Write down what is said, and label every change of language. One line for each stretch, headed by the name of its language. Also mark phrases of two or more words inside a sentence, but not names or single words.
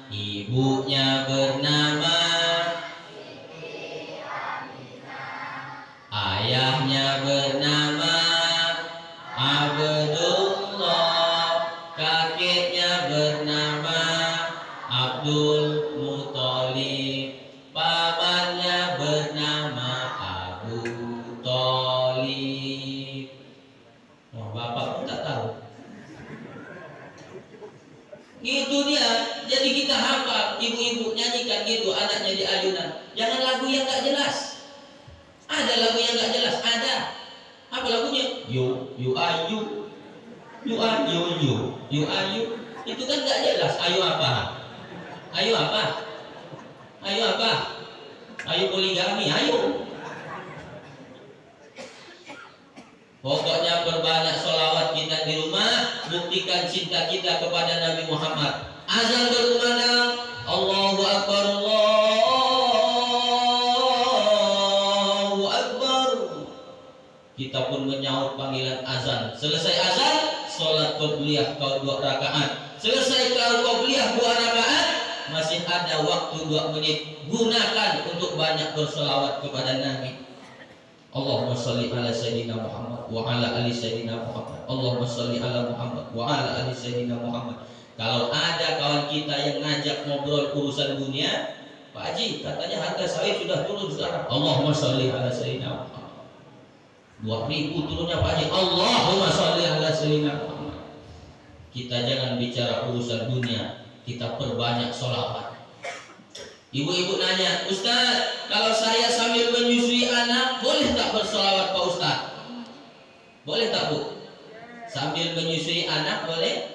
Indonesian: Ibunya bernama ayahnya bernama Abdullah, kakeknya bernama Abdul Muthalib, pamannya bernama Abu Thalib. Wah, bapak pun tak tahu. Gitu dia. Jadi kita hafal, ibu-ibu nyanyikan gitu anaknya di ayunan. Jangan lagu yang gak jelas. Ada lagu yang gak jelas, ada. Apa lagunya?
English: You are you. You are you are you.
Indonesian: Itu kan gak jelas. Ayo apa? Ayo apa? Ayo apa? Ayo poligami, ayo. Pokoknya perbanyak sholawat kita di rumah, buktikan cinta kita kepada Nabi Muhammad. Azan berkumandang,
Arabic: الله أكبر، الله أكبر.
Indonesian: Kita pun menyahut panggilan azan. Selesai azan, sholat qobliyah kau 2 rakaat. Selesai kau qobliyah 2 rakaat, masih ada waktu 2 menit. Gunakan untuk banyak bersolawat kepada Nabi.
Arabic: اللهم صل على سيدنا محمد وعلى آل سيدنا محمد. اللهم صل على محمد وعلى آل سيدنا محمد.
Indonesian: Kalau ada kawan kita yang ngajak ngobrol urusan dunia, Pak Haji, katanya harga sawit sudah turun sekarang.
Arabic: اللهم صل على سيدنا محمد.
Indonesian: 2000 turunnya Pak Haji.
Arabic: اللهم صل على سيدنا محمد.
Indonesian: Kita jangan bicara urusan dunia, kita perbanyak sholawat. Ibu-ibu nanya, Ustaz, kalau saya sambil menyusui anak, boleh tak bersolawat Pak Ustaz? Boleh tak Bu? Sambil menyusui anak boleh?